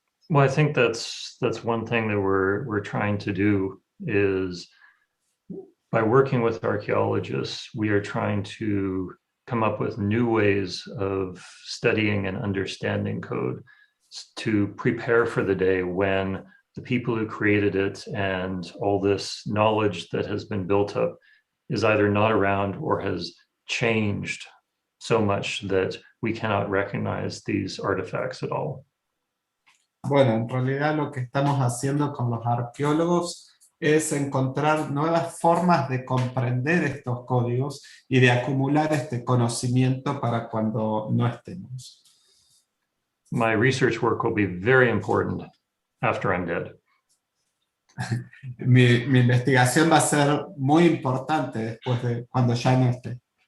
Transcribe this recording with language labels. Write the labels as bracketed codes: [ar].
[en] Well, I think that's one thing that we're trying to do is, by working with archaeologists, we are trying to come up with new ways of studying and understanding code to prepare for the day when the people who created it and all this knowledge that has been built up is either not around or has changed so much that we cannot recognize these artifacts at all. [es] Bueno, en realidad lo que estamos haciendo con los arqueólogos es encontrar nuevas formas de comprender estos códigos y de acumular este conocimiento para cuando no estemos. [en] My research work will be very important after I'm dead. [es] Mi investigación va a ser muy importante después de cuando ya no esté.